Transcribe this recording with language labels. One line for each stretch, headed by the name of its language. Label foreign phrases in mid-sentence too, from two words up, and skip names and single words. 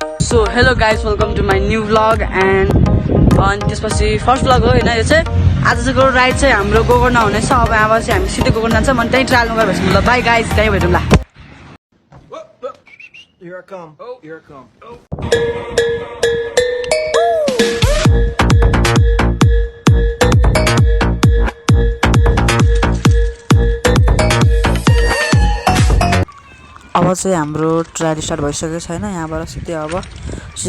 English: So hello guys welcome to my new vlog
Nepali: एन्ड अनि त्यसपछि
English: first vlog
Nepali: हो होइन यो चाहिँ आजको राइड चाहिँ हाम्रो गोकर्ण हुनेछ अब अब चाहिँ हामी सिधै गोकर्ण जान्छ म त्यहीँ ट्राभल गरेपछि ल
English: bye guys
Nepali: त्यहीँ भेटौँ ल
English: Here I come. Oh, here I come. Oh.
Nepali: अब चाहिँ हाम्रो
English: trial start
Nepali: भइसकेको छैन यहाँबाट सिधै अब सिधै